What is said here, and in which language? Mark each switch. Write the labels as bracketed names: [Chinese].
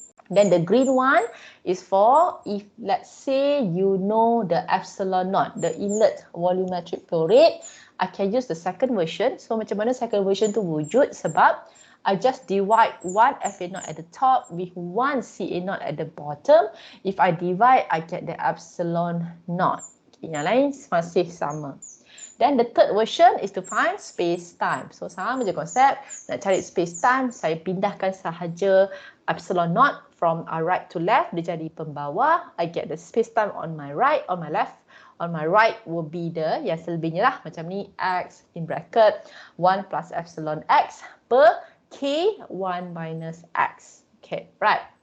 [English] Then the green one is for if let's say you know the epsilon naught, the inlet volumetric flow rate, I can use the second version. So [Malay] macam mana [English] second version tu wujud? Sebab I just divide one Fa0 at the top with one Ca0 at the bottom. If I divide, I get the epsilon naught. [Malay] Okay, yang lain masih sama. [English] Then the third version is to find space-time. [Malay] So sama je konsep. Nak cari space-time, saya pindahkan sahaja epsilon naught [English] from right to left. [Malay] Dia jadi pembawa. [English] I get the space-time on my right, on my left. On my right will be the [Malay] yang selebihnya lah. [English] Macam ni, X in bracket 1 plus epsilon X per K 1 minus X. Okay, right.